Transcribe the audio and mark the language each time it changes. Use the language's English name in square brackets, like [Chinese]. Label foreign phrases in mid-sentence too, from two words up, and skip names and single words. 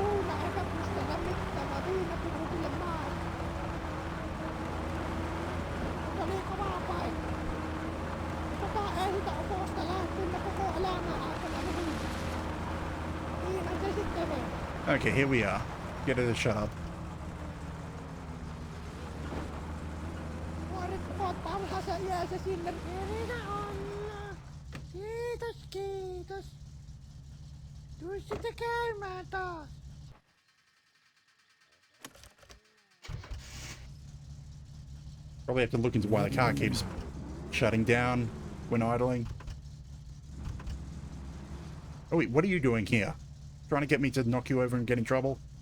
[English] Okay, here we are. Get her to shut up. [Finnish] Kiitos, kiitos. Tuu sitten käymään taas. [English] Probably have to look into why the car keeps shutting down when idling. Oh wait, what are you doing here? Trying to get me to knock you over and get in trouble?